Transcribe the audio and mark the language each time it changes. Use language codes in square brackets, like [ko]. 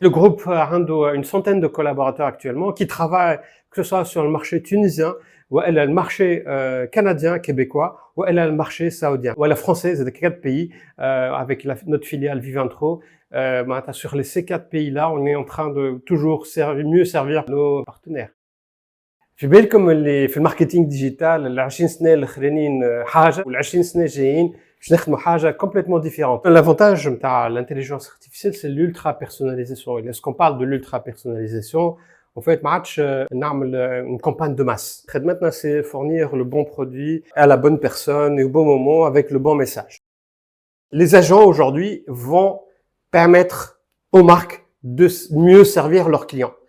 [fr] Le groupe a une centaine de collaborateurs actuellement qui travaillent que ce soit sur le marché tunisien ou le marché canadien, québécois, ou le marché saoudien, ou la française, de 4 pays, avec notre filiale Vivantro. Sur ces 4 pays-là, on est en train de toujours mieux servir nos partenaires. [ar] في بالكم اللي في الماركتينغ ديجيتال ال 20 سنه الاخرانيين حاجه وال 20 سنه جايين باش نخدموا حاجه [fr] complètement différente. L'avantage [ar] نتاع [fr] l'intelligence artificielle c'est l'ultra personnalisation. Et lorsqu'on parle de l'ultra personnalisation, en fait [ar] ما عادش نعمل [fr] une campagne de masse. [ar] خدمتنا [fr] c'est fournir le bon produit à la bonne personne et au bon moment avec le bon message. Les agents aujourd'hui vont permettre aux marques de mieux servir leurs clients.